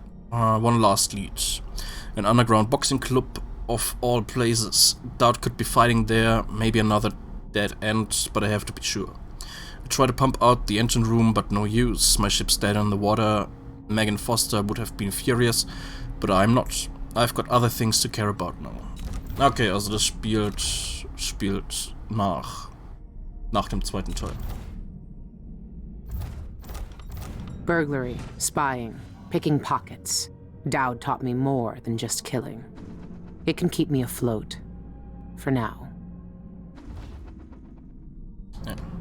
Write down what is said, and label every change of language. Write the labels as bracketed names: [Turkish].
[English] One last lead. An underground boxing club of all places. Doubt could be fighting there, maybe another dead end, but I have to be sure. I try to pump out the engine room, but no use. My ship's dead in the water. Megan Foster would have been furious, but I'm not. I've got other things to care about now. [German] Okay, also das spielt nach dem zweiten Teil. [English] Burglary, spying, picking pockets. Dowd taught me more than just killing. It can keep me afloat. For now. Yeah.